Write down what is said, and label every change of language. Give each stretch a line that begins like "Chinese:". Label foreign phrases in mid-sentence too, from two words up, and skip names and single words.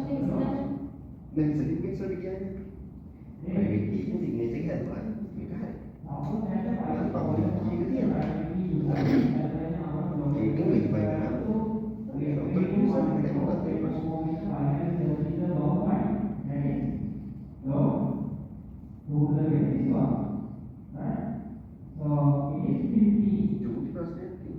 English: Then certificate
Indonesian: sudah dikirim.
English: Private key signature
Indonesian: kan, itu kan.
English: public key
Sinhala: එක තියෙනවා. ඒකෙන් verify කරන්න.
English: authority user
Sinhala: එක මොකක්ද ඒ ප්‍රශ්නේ?